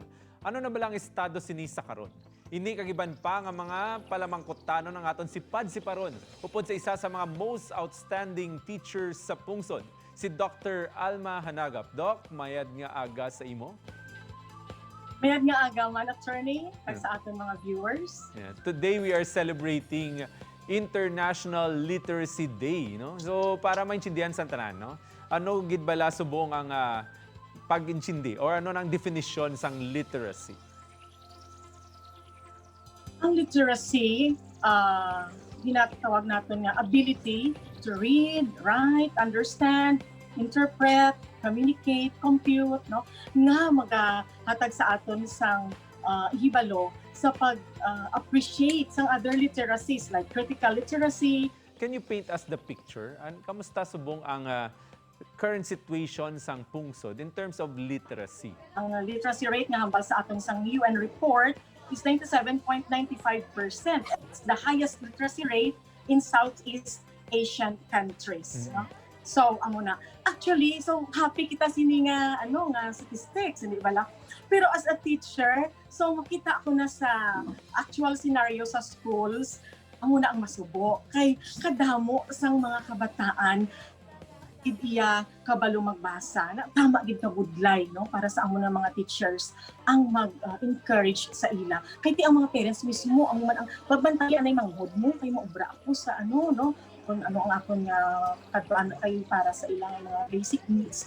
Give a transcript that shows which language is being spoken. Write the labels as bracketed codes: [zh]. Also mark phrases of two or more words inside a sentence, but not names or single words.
[hil] Ano na balang estado sini sa karon? Ini kagiban pa nga mga palamangkutano ng aton si Pad Siparon upod sa isa sa mga [en] most outstanding teachers [hil] sa pungsod, si Dr. Alma Hanagap. Doc, mayad nga aga sa imo. Mayad nga aga man, attorney, [en] sa ating mga viewers. [hil] Yeah. [en] Today we are celebrating International Literacy Day, no? [hil] So para maintindihan sa tanan, no? Ano gid bala subong ang pag-intindi or ano nang definition sang literacy? Ang literacy, ginatawag natin nga [en] ability to read, write, understand, interpret, communicate, [hil] compute, no? Nga magahatag sa aton sang hibalo sa pag-appreciate sang [en] other literacies like critical literacy. Can you paint us the picture? [hil] Kamusta subong ang [en] current situation [hil] sang pungsod [en] in terms of literacy? [hil] Ang literacy rate nga hambal sa aton sang [en] UN report is 97.95%. It's the highest literacy rate in Southeast Asian countries. No? So, [hil] amo na. Actually, [en] so happy [hil] kita sini nga statistics, hindi ba lang? Pero [en] as a teacher, [hil] so makita ko na sa [en] actual scenario [hil] sa schools, amo na ang masubo. Kay kadamo sang mga kabataan iya kabalo magbasa na tama gid ka budlay no para sa amo ng mga teachers ang mag-encourage sa ila kay ti ang mga parents mismo ang pagbantayan ay manghod mo kay maobra ako sa no kung ano ang akon nga kadtuan kay para sa ilang mga [en] basic needs.